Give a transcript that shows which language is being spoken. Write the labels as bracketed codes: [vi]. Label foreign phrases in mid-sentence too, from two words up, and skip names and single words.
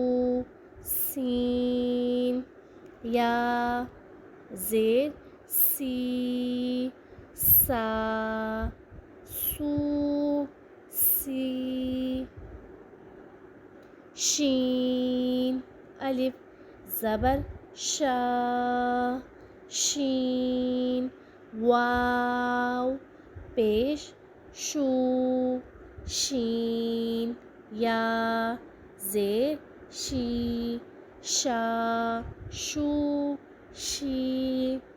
[ur] سین، یا زیر سی سا سو سی، شین الف زبر شا شین، واو پیش شو شین، یا زیر شی شا شو شی،